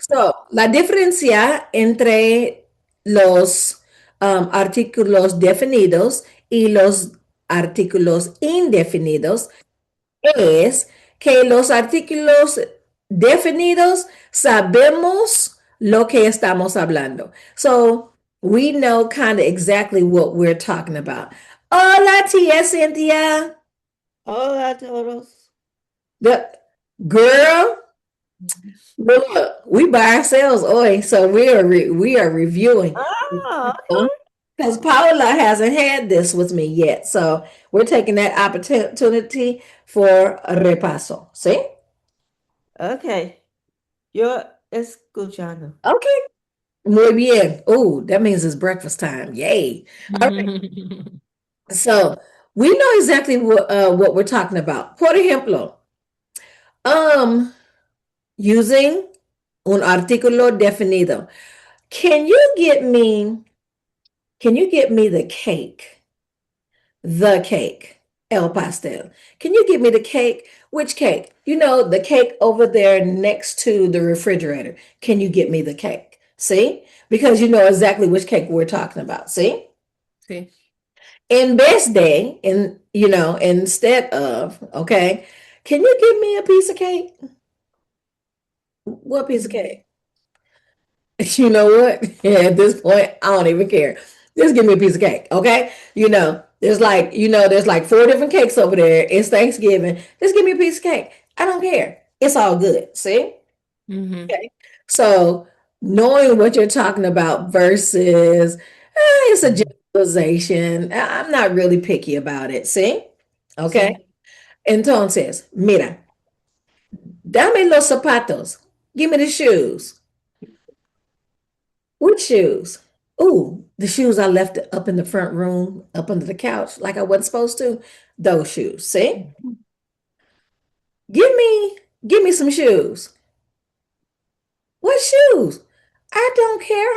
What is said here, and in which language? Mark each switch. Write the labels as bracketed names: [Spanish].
[Spanish] So, la diferencia entre los artículos definidos y los artículos indefinidos es que los artículos definidos sabemos lo que estamos hablando. [English] So, we know kind of exactly what we're talking about. [Spanish] Hola, tía Cynthia. Hola a todos. [English] The girl. Look, we by ourselves, oi. So we are reviewing Ah, okay. because Paula hasn't had this with me yet. So we're taking that opportunity for a repaso. See? Okay. You're escuchando. [Spanish] Okay. Muy bien. [English] Oh, that means it's breakfast time. Yay. All right. So we know exactly what we're talking about. [Spanish] Por ejemplo, um, using un artículo definido. [English] Can you get me? Can you get me the cake? The cake, [Spanish] el pastel. [English] Can you give me the cake? Which cake? The cake over there next to the refrigerator. Can you get me the cake? See? Because you know exactly which cake we're talking about. See? [Spanish] Sí, [English] In best day, instead of, okay, can you give me a piece of cake? What piece of cake? You know what? Yeah, at this point, I don't even care. Just give me a piece of cake, okay? There's like four different cakes over there. It's Thanksgiving. Just give me a piece of cake. I don't care. It's all good. See? mhm, Okay. So knowing what you're talking about versus it's a generalization. I'm not really picky about it. See? Okay. [Spanish] sí, Entonces, mira, dame los zapatos. [English] Give me the shoes. What shoes? Ooh, the shoes I left up in the front room, up under the couch, like I wasn't supposed to. Those shoes. See? Give me, give me some shoes. What shoes? I don't care.